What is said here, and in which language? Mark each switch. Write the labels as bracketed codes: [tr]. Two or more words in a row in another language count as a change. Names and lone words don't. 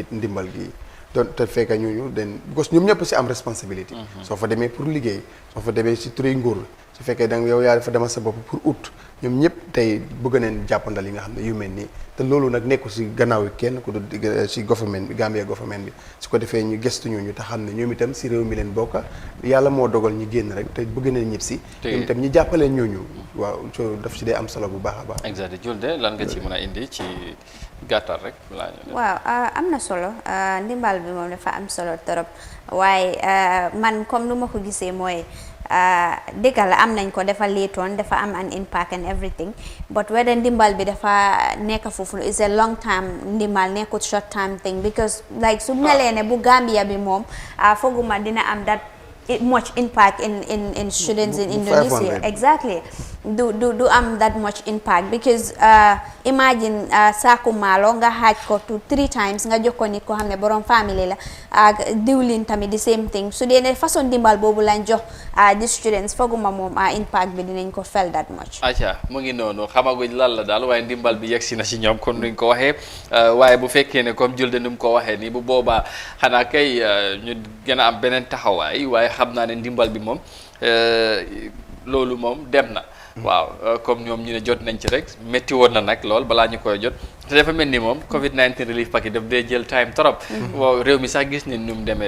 [wo] nit ndimbal gi doon te fekk ñooñu den because ñoom ñëpp si am responsabilité soo fa demee pour liggéey soo fa demee si turi nguur su fekkee danga yow yaa dafa demal sa bopp pour ut ñoom ñëpp tey bëgg neen jàppandal yi nga xam ne yu mel nii te loolu nag nekku si gannaaw yi kenn ku du si government bi Gambia government bi su ko defee ñu gëstu ñooñu te xam ne ñoom itam si réew mi leen bokka yàlla moo dogal ñu génn rek te bëgg neen ñëpp si ñoom itam ñu jàppaleen ñooñu waaw so daf si dee am solo bu baax a baax exact Julde lan nga ci mën a indi ci gàttal rek waaw am na solo ndimbal bi moom dafa am solo trop waaye man comme nu ma ko gisee mooy dëgg la am nañ ko dafa leetoon dafa am [en] an impact and everything but whether [wo] ndimbal bi dafa nekk foofu [en] is a long time [wo] ndimbal nekkut [en] short time thing because like [wo] su melee ne bu Gambia bi moom fooguma dina am [en] that much impact in students in Indonesia. Exactly. [wo] Do am [en] that much impact because imagine [wo] saku malo nga haaj ko [en] to 3 times [wo] nga jox ko nit ko xamne borom family la ak diwlin tamit [en] the same thing [wo] su dee ne façon dimbal boobu lañ jox [en] the students [wo] foguma moom impact bi dinañ ko [en] feel that much. [wo] acha mu ngi noonu xamaguñ lan la daal waaye ndimbal bi yegsi na si ñoom kon nuñ ko waxee waaye bu fekkee ne comme Julde nu mu ko waxee nii bu boobaa xanaa kay ñu gën a am beneen taxawaay waaye xam naa ne ndimbal bi moom loolu moom dem na waaw comme ñoom ñu ne jot nañ ci rek métti woon na nag lool balaa ñu koy jot te dafa mel ni moom [en] Covid-19 relief package [wo] daf dee jël time trop waaw réew mi sax gis nañ nu mu demee